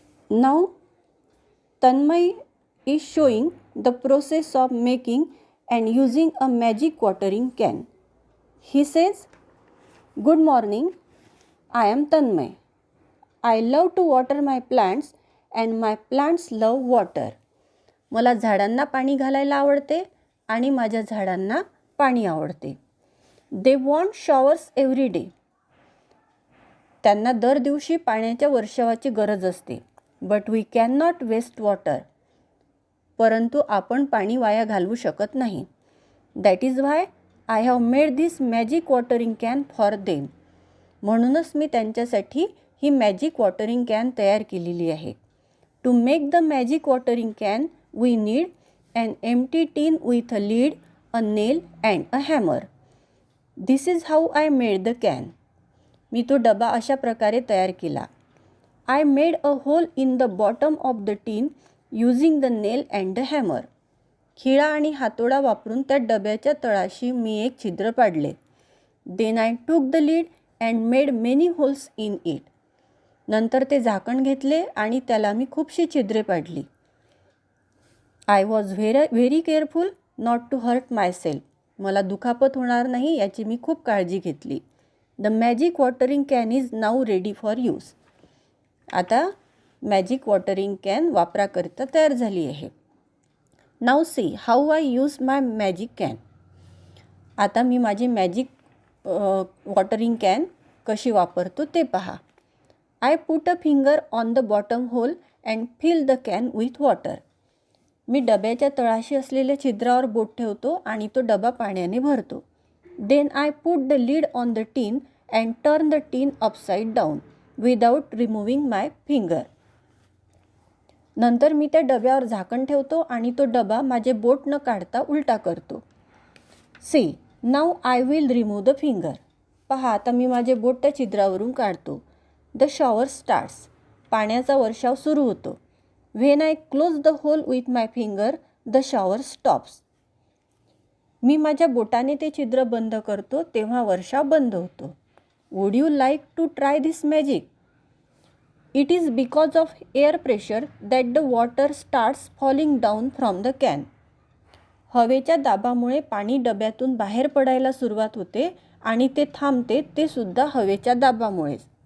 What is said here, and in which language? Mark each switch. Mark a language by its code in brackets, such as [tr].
[en] Now Tanmay is showing the process of making and using a magic watering can. He says, "Good morning, I am Tanmay. I love to water my plants and my plants love water." [mr] मला झाडांना पाणी घालायला आवडते आणि माझ्या झाडांना पाणी आवडते. [en] They want showers every day. [mr] त्यांना दर दिवशी पाण्याच्या वर्षावाची गरज असते. [en] But we cannot waste water. [mr] परंतु आपण पाणी वाया घालवू शकत नाही. [en] That is why I have made this magic watering can for them. [mr] म्हणूनच मी त्यांच्यासाठी ही मॅजिक वॉटरिंग कॅन तयार केलेली आहे. [en] To make the magic watering can, we need an empty tin with a lid, a nail and a hammer. This is how I made the can. [mr] मी तो डबा अशा प्रकारे तयार केला. [en] I made a hole in the bottom of the tin using the nail and the hammer. [mr] खिळा आणि हातोडा वापरून त्या डब्याच्या तळाशी मी एक छिद्र पाडले. [en] Then I took the lid and made many holes in it. [mr] नंतर ते झाकण घेतले आणि त्याला मी खूपशी छिद्रे पाडली. [en] I was very careful not to hurt myself. [mr] मला दुखापत होणार नाही याची मी खूप काळजी घेतली. [en] The magic watering can is now ready for use. [mr] आता मॅजिक वॉटरिंग कॅन वापराकरिता तयार झाली आहे. [en] Now see how I use my magic can. [mr] आता मी माझी मॅजिक वॉटरिंग कॅन कशी वापरतो ते पहा. [en] I put a finger on the bottom hole and fill the can with water. [mr] मी डब्याच्या तळाशी असलेल्या छिद्रावर बोट ठेवतो आणि तो डबा पाण्याने भरतो. [en] Then I put the lid on the tin and turn the tin upside down without removing my finger. [mr] नंतर मी त्या डब्यावर झाकण ठेवतो आणि तो डबा माझे बोट न काढता उलटा करतो. [en] See, now I will remove the finger. [mr] पहा आता मी माझे बोट त्या छिद्रावरून काढतो. [en] The shower starts. [mr] पाण्याचा वर्षाव सुरू होतो. [en] When I close the hole with my finger, the shower stops. [mr] मी माझ्या बोटाने ते छिद्र बंद करतो तेव्हा वर्षाव बंद होतो. [en] Would you like to try this magic? It is because of air pressure that the water starts falling down from the can. [mr] हवेच्या दाबामुळे पाणी डब्यातून बाहेर पडायला सुरुवात होते आणि ते थांबते ते सुद्धा हवेच्या दाबामुळेच.